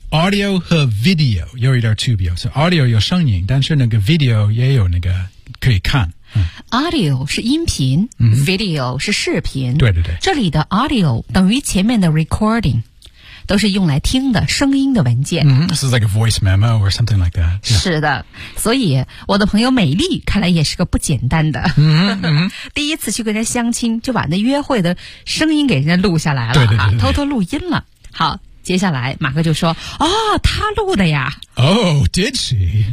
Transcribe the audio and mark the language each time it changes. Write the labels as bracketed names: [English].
[Chinese] Audio 和 video 有一点区别。So audio 有声音，但是那个 video 也有那个可以看。 Audio 是音频、video 是视频。对对对。这里的 audio 等于前面的 recording。都是用来听的声音的文件。 [English] This is like a voice memo or something like that.、 [Chinese] 是的，所以我的朋友美丽看来也是个不简单的。第一次去跟人相亲，就把那约会的声音给人家录下来了，对对对对偷偷录音了。好，接下来马克就说：“哦，他录的呀。 [English] ”Oh, did she?